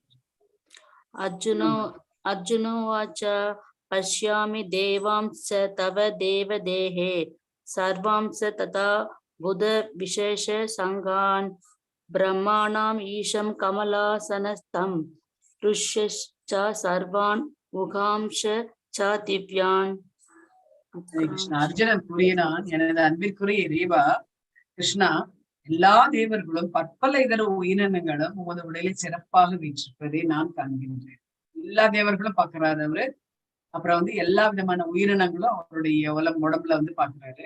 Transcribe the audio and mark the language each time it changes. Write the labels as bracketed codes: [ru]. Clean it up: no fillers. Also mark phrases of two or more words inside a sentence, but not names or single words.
[sa] अर्जुनोवाच पश्यामि देवांस तव देवदेहे सर्वांस तथा बुध विशेष संगान् ब्रह्माणाम् ईशं कमलासनस्थं ऋष्यश्च सर्वान् मुखांश च दिव्यान्। [ta] கிருஷ்ணா, அர்ஜுனன் கூறினான், எனது அன்பிற்குரிய இறைவா கிருஷ்ணா, எல்லா தேவர்களும் பற்பல இதர உயிரினங்களும் உமது உடலில் சிறப்பாக வீற்றிருப்பதை நான் காண்கின்றேன். எல்லா தேவர்களும் பாக்குறாரு அவரு. அப்புறம் வந்து எல்லா விதமான உயிரினங்களும் அவருடைய உடம்புல வந்து பாக்குறாரு.